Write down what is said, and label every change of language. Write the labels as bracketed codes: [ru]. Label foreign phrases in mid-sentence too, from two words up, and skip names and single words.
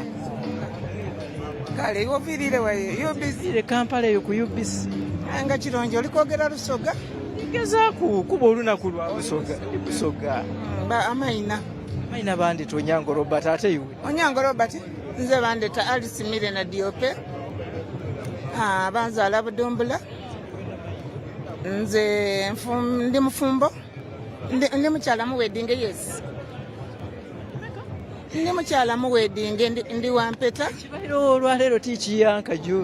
[xog] kale oviirire wayo bizire Kampala eyo ku UBC nga kirungi oli kwogera lusoga gezaaku kuba olunaku lwa busoga amaina bandita Onyango Robert ate iwe Onyango Robert nze bandita Alice Mire na Diope banzaala Budumbula nze ndi mufumbo ndi mukyala mu wedding yes ndi mukyala mu wedding ndi wampeta kibairo olwaleero tikiyanka jo